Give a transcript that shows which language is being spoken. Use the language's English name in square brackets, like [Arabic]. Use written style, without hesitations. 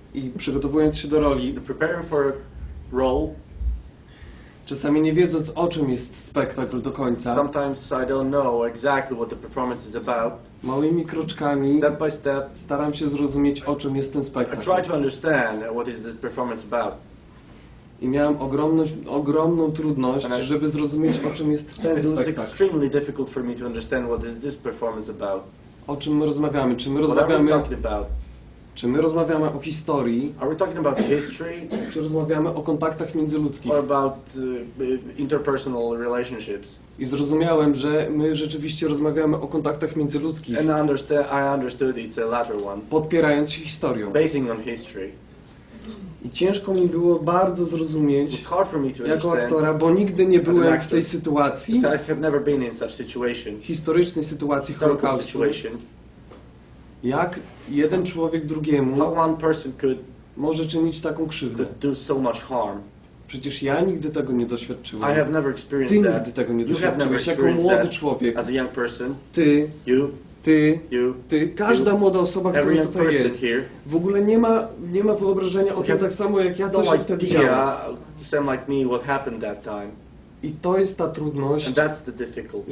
[Polish] I przygotowując się do roli, [English] Preparing for a role, [Polish] czasami nie wiedząc, o czym jest spektakl do końca, [English] sometimes I don't know exactly what the performance is about. [Polish] małymi kroczkami [English] Step by step, [Polish] staram się zrozumieć, o czym jest ten [English] I [Polish] spektakl. [English] try to understand what is the performance about. [Polish] I miałem ogromną trudność, żeby zrozumieć, o czym jest ten [English] It was [Polish] spektakl. [English] extremely difficult for me to understand what is this performance about. [Polish] O czym my rozmawiamy? Czy my [English] What are we [Polish] rozmawiamy, [English] talking about? [Polish] czy my rozmawiamy o historii, [English] Are we talking about history [Polish] czy rozmawiamy o kontaktach międzyludzkich? [English] or about interpersonal relationships? [Polish] I zrozumiałem, że my rzeczywiście rozmawiamy o kontaktach międzyludzkich, [English] And I understood it's a latter one, [Polish] podpierając się historią. [English] basing on history. [Polish] I ciężko mi było bardzo zrozumieć [English] It's hard for me to [Polish] jako [English] understand [Polish] aktora, bo nigdy nie [English] as an [Polish] byłem w [English] actor, [Polish] tej sytuacji, [English] because I have never been in such situation, [Polish] historycznej sytuacji [English] historical [Polish] Holokaustu, [English] situation, [Polish] jak jeden człowiek drugiemu [English] how one person could [Polish] może czynić taką krzywdę. [English] do so much harm. [Polish] Przecież ja nigdy tego nie doświadczyłem. [English] I have never [Polish] Ty [English] experienced [Polish] nigdy [English] that. [Polish] tego nie [English] You have never [Polish] doświadczyłeś. Jako [English] experienced [Polish] młody [English] that [Polish] człowiek, [English] as a young person. [Polish] ty, [English] You, [Polish] każda młoda osoba, [English] every [Polish] która [English] young [Polish] tutaj [English] person [Polish] jest, [English] here, [Polish] w ogóle nie ma wyobrażenia o tym tak samo, jak ja, co [English] no [Polish] się wtedy działo. [English] idea, same like me, what happened that time. [Polish] I to jest ta trudność, [English] And that's the difficulty.